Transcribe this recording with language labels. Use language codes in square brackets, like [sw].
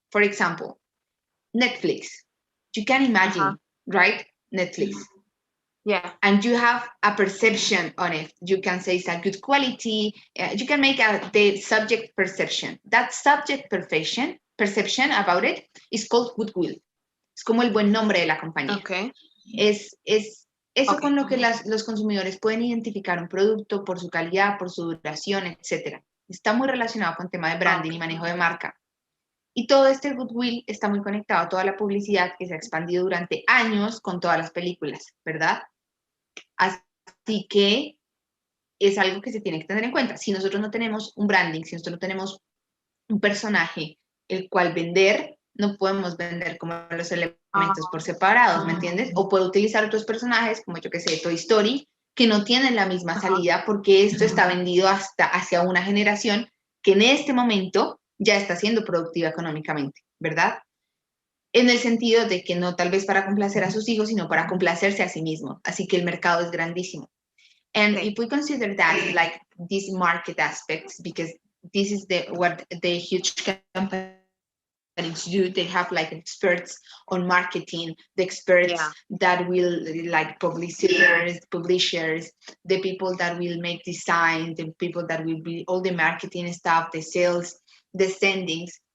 [en] For example, Netflix. You can imagine, right? Netflix. Yeah. And you have a perception on it. You can say it's a good quality. You can make the subject perception. That subject perception about it is called goodwill. [es] Es como el buen nombre de la compañía. [en] Okay. [es] Es eso con lo que los consumidores pueden identificar un producto por su calidad, por su duración, etc. Está muy relacionado con tema de branding y manejo de marca. Y todo este goodwill está muy conectado a toda la publicidad que se ha expandido durante años con todas las películas, ¿verdad? Así que es algo que se tiene que tener en cuenta. Si nosotros no tenemos un branding, si nosotros no tenemos un personaje el cual vender, no podemos vender como los elementos por separados, ¿me entiendes? O puedo utilizar otros personajes, como yo que sé, Toy Story, que no tienen la misma salida porque esto está vendido hasta hacia una generación que en este momento ya está siendo productiva económicamente, ¿verdad? En el sentido de que no tal vez para complacer a sus hijos, sino para complacerse a sí mismo. Así que el mercado es grandísimo. [en] And if we consider that like these market aspects, because this is what the huge companies do, they have like experts on marketing, the experts that will like publishers, the people that will make design, the people that will be all the marketing stuff, the sales, the sendings.